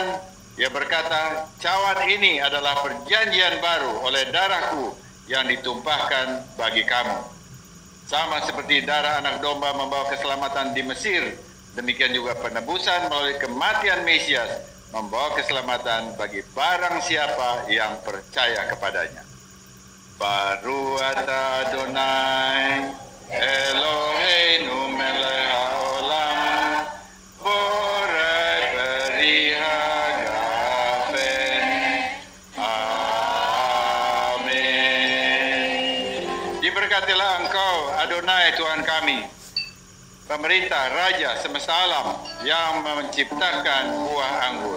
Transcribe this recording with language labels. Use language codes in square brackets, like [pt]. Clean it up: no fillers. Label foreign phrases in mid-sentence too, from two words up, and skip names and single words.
[id] Ia berkata, cawan ini adalah perjanjian baru oleh darahku yang ditumpahkan bagi kamu. Sama seperti darah anak domba membawa keselamatan di Mesir, demikian juga penebusan melalui kematian Mesias membawa keselamatan bagi barang siapa yang percaya kepadanya. [he] ברוך אתה אדוני אלוהינו מלך העולם בורא פרי הגפן. [id] Amin. Diberkatilah Engkau Adonai Tuhan kami, pemerintah Raja semesta alam yang menciptakan buah anggur.